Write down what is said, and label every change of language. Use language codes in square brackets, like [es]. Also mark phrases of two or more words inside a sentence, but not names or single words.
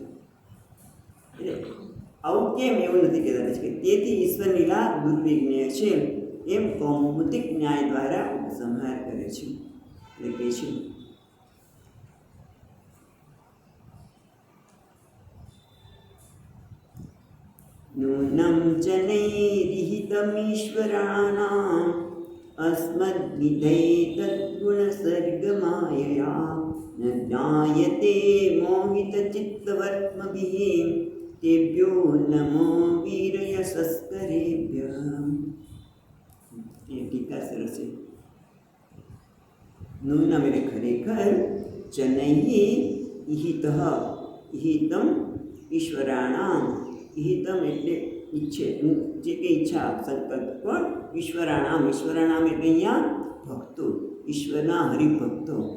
[gu] એટલે આવું કેમ એવું નથી કહેતા કે તેથી ઈશ્વર લીલા દુર્વિજ્ઞેય છે એમ કૌમુદિક ન્યાય દ્વારા ઉપસંહાર કરે છે. એટલે કહે છે [sa] નૂનં જનૈર્હિતમીશ્વરાણાં अस्मद्विधैतद्गुणसर्गमायया न ज्ञायते मोहितचित्तवर्त्मभिः तेभ्यो नमो वीरयशस्करेभ्यः. [hi] ये टीका सरस है. [gu] नूनम એટલે ખરેખર, [sa] જનૈઃ ઇહિતઃ, ઇહિતમ ઈશ્વરાણામ, [gu] ઇહિતમ એટલે ઈચ્છે, જે કે ઈચ્છા સંકલ્પ, પણ ઈશ્વરાણામ, ઈશ્વરાણામ એટલે અહીંયા ભક્તો, ઈશ્વરના હરિભક્તો.